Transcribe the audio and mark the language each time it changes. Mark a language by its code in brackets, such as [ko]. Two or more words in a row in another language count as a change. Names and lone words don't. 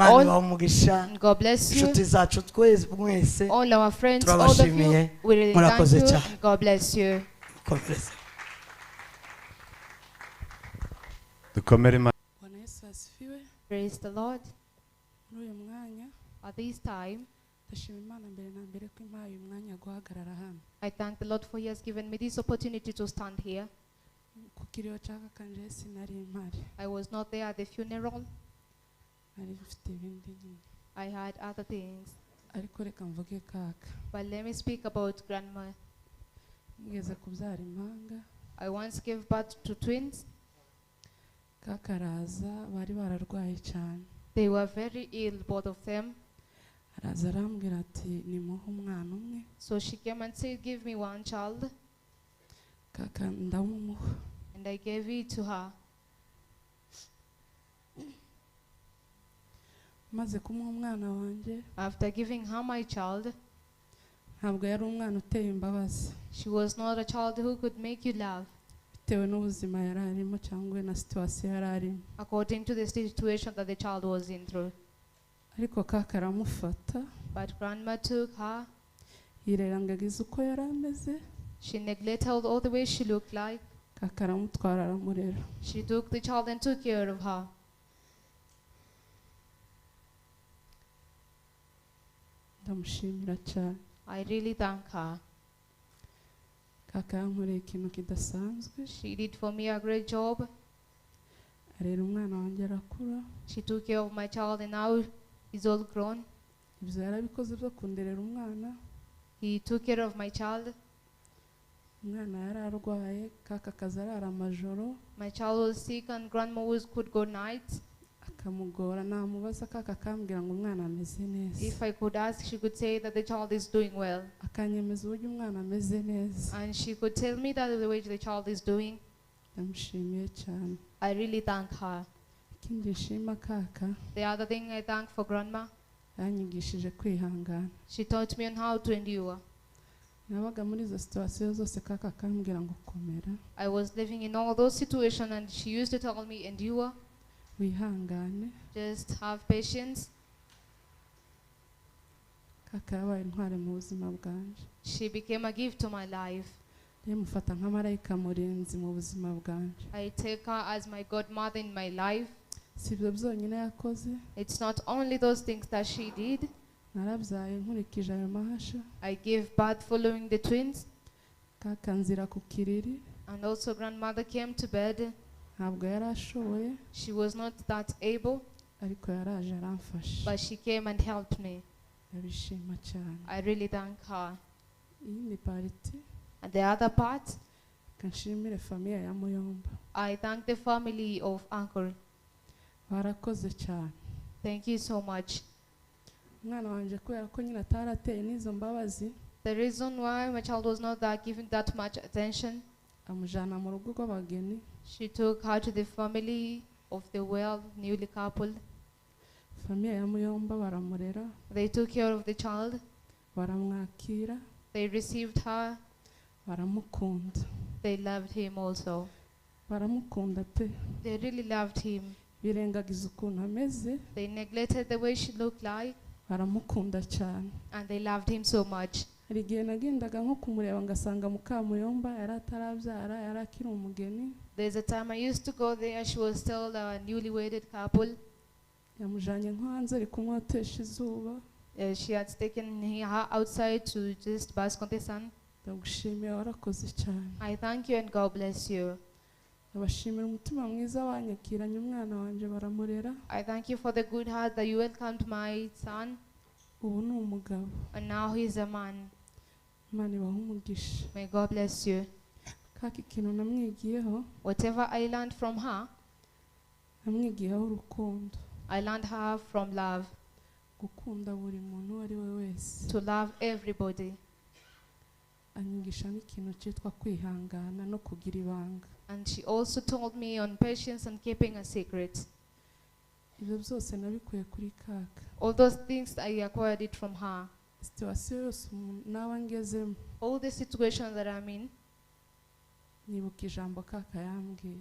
[rw] Imana ibahe [en] all. [rw] umugisha. [en] And God bless you. [rw] Inshuti zacu twese mwese [en] All our friends, all of [rw] turabashimiye. [en] you, we really [rw] Murakoze [en] thank you. [rw] cyane. [en] And God bless you. [rw] Konferensi. dukomere Imana. [sw] Bwana Yesu asifiwe. [en] Praise the Lord. [rw] Muri uyu mwanya [en] At this time, [rw] ndashima Imana mbere na mbere ko impaye uyu mwanya guhagarara hano [en] I thank the Lord for He has given me this opportunity to stand here. [rw] ku kiriyo caka kanje sinari impari, [en] I was not there at the funeral. [rw] nari mfite ibindi nyine, [en] I had other things. [rw] ariko reka mvuge kaka. [en] But let me speak about grandma. [rw] Ngeze kubyara impanga, [en] I once gave birth to twins. [rw] kaka araza bari bararwaye cyane, [en] They were very ill, both of them. [rw] araza arambwira ati nimuhe umwana umwe, [en] So she came and said, give me one child. [rw] kaka ndamumuha. [en] And I gave it to her. [rw] Maze kumuha umwana wanjye, [en] After giving her my child, [rw] ntabwo yari umwana uteye imbabazi [en] she was not a child who could make you laugh, [rw] bitewe n'ubuzima yari arimo cyangwa na situwasiyo yari arimo, [en] according to the situation that the child was in through. [rw] ariko kaka aramufata [en] But grandma took her [rw] yirengagiza uko yari ameze [en] She neglected all the way she looked like. [rw] kaka aramutwara aramurera. [en] She took the child and took care of her. [rw] Ndamushimira cyane. [en] I really thank her. [rw] Kaka yankoreye ikintu kidasanzwe. [en] She did for me a great job. [rw] Arera umwana wanjye arakura. [en] She took care of my child and now he's all grown. [rw] Ibyo yarabikoze byo kunderera umwana. [en] He took care of my child. [rw] Umwana yari arwaye kaka akaza arara amajoro. [en] My child was sick and grandma could go nights. [rw] Akamugora namubaza kaka akambwira ngo umwana ameze neza. [en] If I could ask, she could say that the child is doing well. [rw] Akanyemeza uburyo umwana ameze neza. [en] And she could tell me that the way the child is doing. [rw] Ndamushimiye cyane. [en] I really thank her. [rw] Ikindi nshima kaka [en] The other thing I thank for grandma, [rw] yanyigishije kwihangana. [en] she taught me on how to endure. [rw] Nabaga muri izo situwasiyo zose kaka akambwira ngo komera. [en] I was living in all those situations and she used to tell me, endure, [rw] Wihangane. [en] just have patience. [rw] Kaka yabaye intwari mu buzima bwanje. [en] She became a gift to my life. [rw] Mufata nka marayika murinzi mu buzima bwanje. [en] I take her as my godmother in my life. [rw] Si ibyo byonyine yakoze. [en] It's not only those things that she did. [rw] Narabyaye nkurikije ayo mahasha. [en] I gave birth following the twins. [rw] Kaka nzira ku kiriri. [en] And also grandmother came to bed. [rw] Ntabwo yari ashoboye. [en] She was not that able, [rw] Ariko yaraje aramfasha. [en] but she came and helped me. [rw] Ndabishima cyane. [en] I really thank her. [rw] Iyi ni pariti. [en] And the other part, [rw] Kanshimire famiye ya Muyomba. [en] I thank the family of Uncle. [rw] Barakoze cyane. [en] Thank you so much. [rw] Umwana wanje kubera ko nyine atarateye n'izo mbabazi. [en] The reason why my child was not that given that much attention, [rw] Amujana mu rugo rw'abageni. [en] she took her to the family of the newly coupled. [rw] Famiye ya Muyomba baramurera. [en] They took care of the child. [rw] Baramwakira. [en] They received her. [rw] Baramukunda. [en] They loved him also. [rw] Baramukunda pe. [en] They really loved him. [rw] Birengagiza ukuntu ameze. [en] They neglected the way she looked like, [rw] Baramukunda cyane. [en] and they loved him so much. [rw] Hari igihe nagendaga nko kumureba ngasanga Mukamuyomba yari atarabyara yari akiri umugeni. [en] There's a time I used to go there, she was still a newly wedded couple. [rw] Yamujanye nko hanze ari kumwotesha izuba. [en] She had taken her outside to just bask on the sun. [rw] Ndagushimiye warakoze cyane. [en] I thank you and God bless you. [rw] Abashimira umutima mwiza wanyakiranye umwana wanje baramurera. [en] I thank you for the good heart that you welcomed my son, [rw] Ubu ni umugabo. [en] and now he's a man. [rw] Imana ibahe umugisha. [en] May God bless you. [rw] Kaka ikintu namwigiyeho. [en] Whatever I learned from her, [rw] Namwigiyeho urukundo. [en] I learned her from love, [rw] Gukunda buri muntu uwo ari we wese. [en] to love everybody. [rw] Anyigisha n'ikintu cyitwa kwihangana no kugira ibanga. [en] And she also told me on patience and keeping a secret. [rw] Ibyo byose nabikuye kuri kaka. [en] All those things I acquired it from her. [rw] Situwasiyo yose naba ngezemo. [en] All the situations that I'm in, [rw] Nibuka ijambo kaka yambwiye.